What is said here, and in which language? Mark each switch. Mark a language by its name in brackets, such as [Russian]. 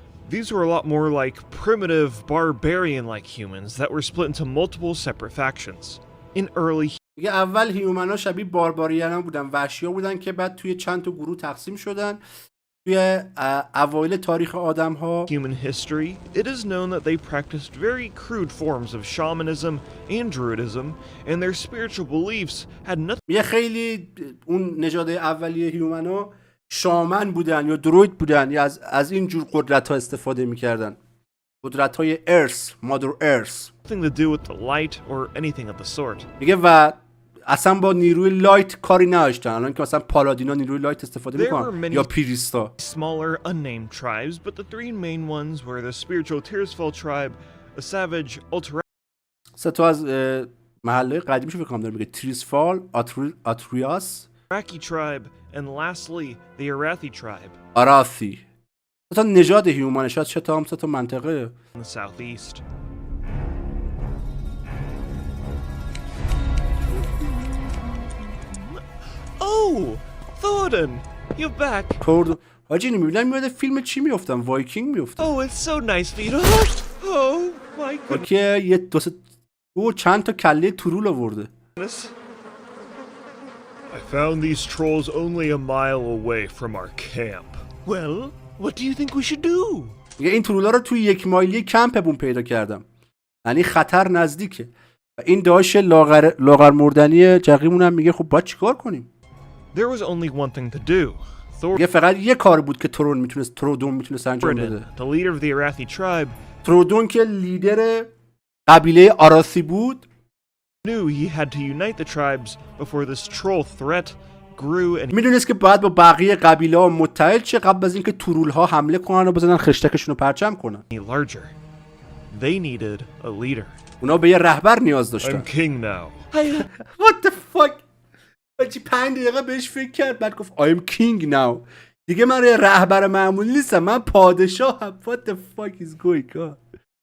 [English] These were a lot more like primitive, barbarian-like humans that were split into multiple separate factions. In early [Persian] دیگه اول هیومنا شبیه بارباریانا بودن، وحشیا بودن که بعد توی چند تا گروه تقسیم شدن. توی اوایل تاریخ آدم‌ها [English] human history, it is known that they practiced very crude forms of shamanism and druidism, and their spiritual beliefs had nothing. [Persian] یه خیلی اون نژاد اولیه هیومنا شامن بودن یا دروید بودن یا از این جور قدرت‌ها استفاده می‌کردن. قدرت‌های ارث، مادر ارث. [English] Nothing to do with the light or anything of the sort. [Persian] میگه و اصلا با نیروی لایت کاری نداشتن. الان که مثلا پالادینا نیروی لایت استفاده میکنن یا پیریستا. [English] Smaller unnamed tribes, but the three main ones were the spiritual Tirsfall tribe, a savage [Persian] سه تا از محله قدیمیشو فکر کنم داره میگه تریسفال، آتریاس، [English] Iraqi tribe, and lastly the Arathi tribe. [Persian] آراثی. تا نژاد هیومن شاید چه تا هم سه تا منطقه. [English] In the southeast. Oh, Thorin, you're back. [Persian] تورد حاجی نمیبینم میاد فیلم چی میافتم؟ وایکینگ میافتم. [English] Oh, it's so nice for you to. Oh my goodness. [Persian] که یه دو چند تا کله ترول آورده. [English] I found these trolls only a mile away from our camp. Well, what do you think we should do? [Persian] این ترولا رو توی 1 مایلی کمپمون پیدا کردم. یعنی خطر نزدیکه. این داش لاغر مردنی جقیمون هم میگه خب باید چیکار کنیم؟ [English] There was only one thing to do. [Persian] یه فقط یه کار بود که ترودون میتونست انجام بده. [English] The leader of the Arathi tribe. [Persian] ترودون که لیدر قبیله آراثی بود. [English] Knew he had to unite the tribes before this troll threat grew and [Persian] میدونست که باید با بقیه قبیله ها متحد شه قبل از اینکه ترول ها حمله کنن و بزنن خشتکشون رو پرچم کنن. [English] larger. They needed a leader. [Persian] اونا به یه رهبر نیاز داشتن. [English] I'm king now. What the fuck؟ [Persian] بچی 5 دقیقه بهش فکر کرد بعد گفت [English] I'm king now. [Persian] دیگه من یه رهبر معمولی نیستم، من پادشاهم. [English] What the fuck is going on؟